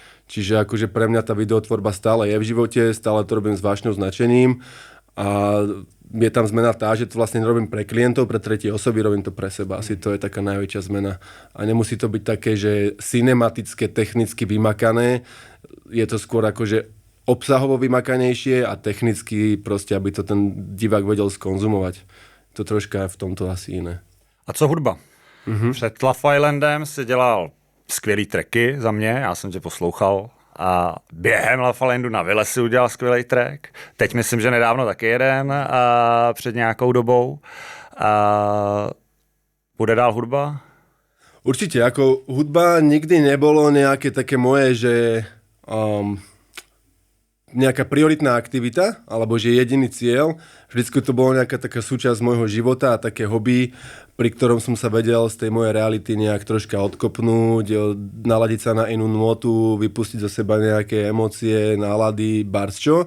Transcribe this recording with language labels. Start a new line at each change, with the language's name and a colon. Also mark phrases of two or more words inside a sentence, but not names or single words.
Slovak: Čiže akože pre mňa tá videotvorba stále je v živote, stále to robím s vášňou značením a je tam zmena tá, že to vlastne nerobím pre klientov, pre tretie osoby, robím to pre seba. Asi to je taká najväčšia zmena. A nemusí to byť také, že cinematické, technicky vymakané. Je to skôr akože obsahovo vymakanejšie a technicky proste, aby to ten divák vedel skonzumovať. To troška je v tomto asi iné.
Czech: A co hudba? Před Love Islandem si dělal skvělý tracky za mě, já jsem tě poslouchal a během Love Islandu na Vile si udělal skvělý track. Teď myslím, že nedávno taky jeden a před nějakou dobou. A bude dál hudba?
Slovak: Určite, ako hudba nikdy nebolo nejaké také moje, že nejaká prioritná aktivita, alebo že jediný cieľ. Vždycky to bolo nejaká taká súčasť môjho života a také hobby, pri ktorom som sa vedel z tej mojej reality nejak troška odkopnúť, naladiť sa na inú nôtu, vypustiť zo seba nejaké emócie, nálady, barčo.